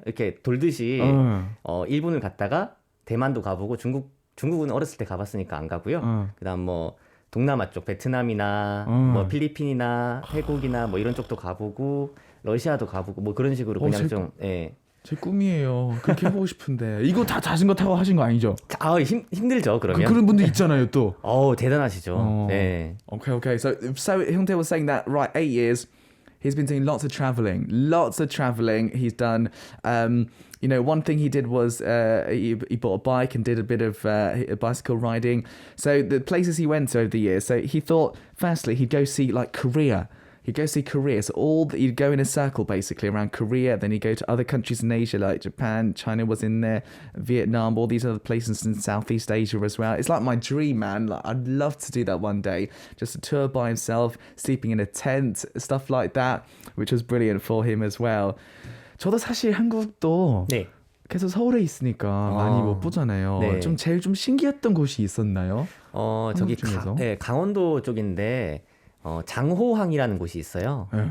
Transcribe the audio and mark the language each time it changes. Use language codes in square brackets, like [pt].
[ko] 이렇게 돌듯이 일본을 갔다가 대만도 가보고 중국은 어렸을 때 가봤으니까 안 가고요. 그다음 뭐 동남아 쪽 베트남이나 뭐 필리핀이나 태국이나 뭐 이런 쪽도 가보고 러시아도 가보고 뭐 그런 식으로 그냥 좀 제 꿈이에요. 그렇게 해보고 싶은데 이거 다 자전거 타고 하신 거 아니죠? 힘들죠 그러면. 그런 분들 있잖아요 또. 대단하시죠. 네. [en] Okay. So hyungtae was saying that right 8 years. He's been doing lots of traveling. He's done, one thing he did was he bought a bike and did a bit of bicycle riding. So the places he went to over the years. So he thought, firstly, he'd go see like Korea. He'd go see Korea. So he'd go in a circle basically around Korea. Then he'd go to other countries in Asia like Japan, China was in there, Vietnam, all these other places in Southeast Asia as well. It's like my dream, man. Like I'd love to do that one day. Just a tour by himself, sleeping in a tent, stuff like that, which was brilliant for him as well. [ko] 저도 사실 한국도 계속 서울에 있으니까 많이 못 보잖아요. 네. 제일 신기했던 곳이 있었나요? 저기 강원도 쪽인데 장호항이라는 곳이 있어요.